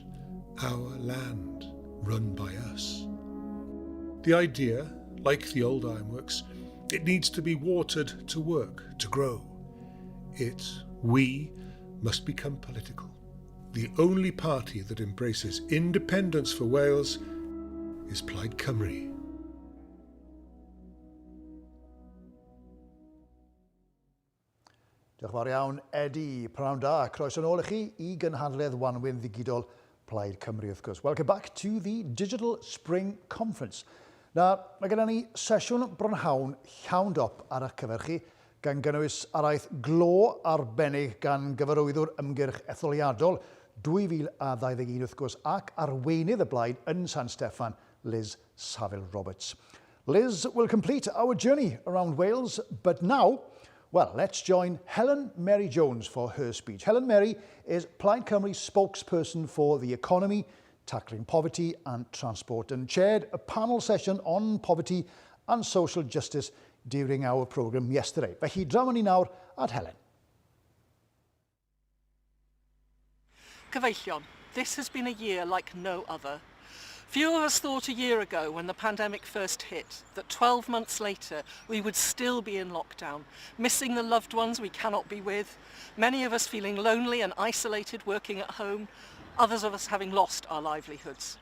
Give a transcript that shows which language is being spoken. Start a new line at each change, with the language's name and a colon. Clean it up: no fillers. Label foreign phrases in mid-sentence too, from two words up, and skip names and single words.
English: Our land, run by us. The idea, like the old ironworks, it needs to be watered to work, to grow. We, must become political. The only party that embraces independence for Wales is Plaid Cymru.
Welsh: Diolch yn fawr iawn, Eddie. Pnawn da. Croeso nôl i chi I gynhadledd wanwyn ddigidol Plaid Cymru, wrth gwrs.
English: Welcome back to the Digital Spring Conference.
Welsh: Mae gennym ni sesiwn brynhawn llawn dop ar eich cyfer chi, gan gynnwys araith glo arbennig gan gyfarwyddwr ymgyrch etholiadol 2021 wrth gwrs, ac arweinydd y blaid yn San Steffan, Liz Saville-Roberts.
English: Liz will complete our journey around Wales, but now, well, let's join Helen Mary Jones for her speech. Helen Mary is Plaid Cymru's spokesperson for the economy, tackling poverty and transport, and chaired a panel session on poverty and social justice during our programme yesterday.
Welsh: Felly, draw ni nawr at Helen. Cyfeillion,
English: this has been a year like no other. Few of us thought a year ago, when the pandemic first hit, that 12 months later we would still be in lockdown, missing the loved ones we cannot be with, many of us feeling lonely and isolated working at home, others of us having lost our livelihoods.